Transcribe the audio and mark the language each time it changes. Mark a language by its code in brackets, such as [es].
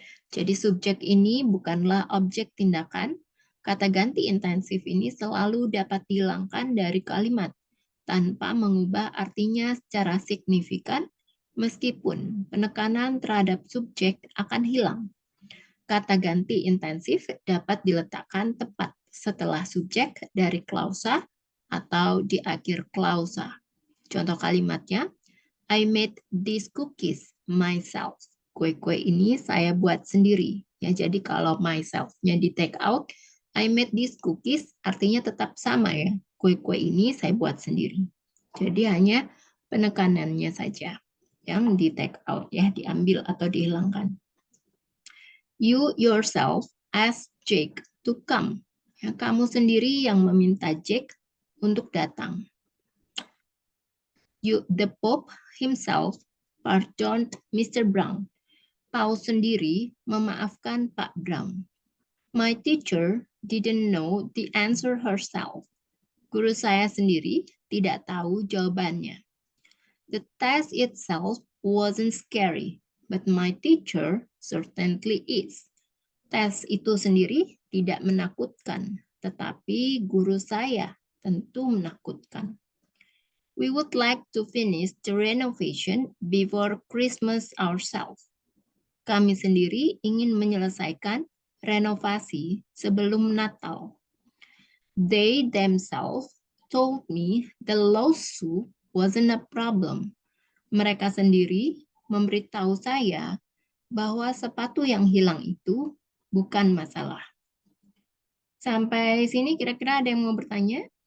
[id] Jadi subjek ini bukanlah objek tindakan. Kata ganti intensif ini selalu dapat dihilangkan dari kalimat tanpa mengubah artinya secara signifikan meskipun penekanan terhadap subjek akan hilang. Kata ganti intensif dapat diletakkan tepat setelah subjek dari klausa atau di akhir klausa. Contoh kalimatnya, [en] I made these cookies myself. [id] Kue-kue ini saya buat sendiri. Ya, jadi kalau myself-nya di take out, [en] I made these cookies [id] artinya tetap sama ya. Kue-kue ini saya buat sendiri. Jadi hanya penekanannya saja yang di take out ya, diambil atau dihilangkan. [en] You yourself ask Jake to come. [id] Ya, kamu sendiri yang meminta Jake untuk datang. [en] The Pope himself pardoned Mr. Brown. [id] Paus sendiri memaafkan Pak Brown. [en] My teacher didn't know the answer herself. [id] Guru saya sendiri tidak tahu jawabannya. [en] The test itself wasn't scary, but my teacher certainly is. [id] Tes itu sendiri tidak menakutkan, tetapi guru saya tentu menakutkan. [en] We would like to finish the renovation before Christmas ourselves. [id] Kami sendiri ingin menyelesaikan renovasi sebelum Natal. [en] They themselves told me the lawsuit wasn't a problem. [id] Mereka sendiri memberitahu saya bahwa sepatu yang hilang itu bukan masalah. Sampai sini kira-kira ada yang mau bertanya?